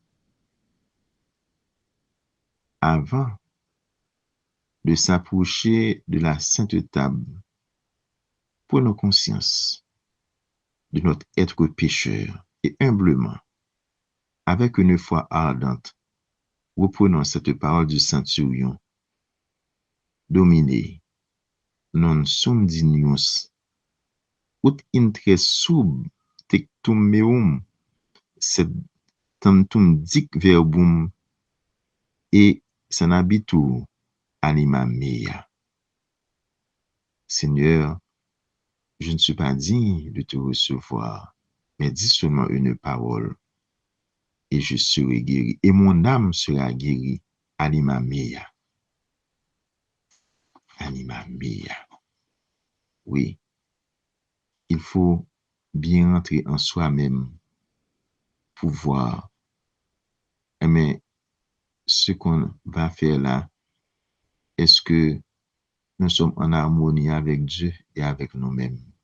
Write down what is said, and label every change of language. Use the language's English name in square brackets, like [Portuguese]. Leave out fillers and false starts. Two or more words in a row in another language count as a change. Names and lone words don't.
[French] Avant de s'approcher de la sainte table, prenons conscience de notre être pécheur et humblement, avec une foi ardente, reprenons cette parole du centurion. [Latin] Domine, non sum dignius, ut intre sub tectum meum, sed tantum dic verbum et sanabitur anima mea. [French] Seigneur, je ne suis pas digne de te recevoir, mais dis seulement une parole et je serai guéri, et mon âme sera guérie. [Latin] Anima mea. Anima mea. [French] Oui, il faut bien entrer en soi-même pour voir. Mais ce qu'on va faire là, est-ce que nous sommes en harmonie avec Dieu et avec nous-mêmes?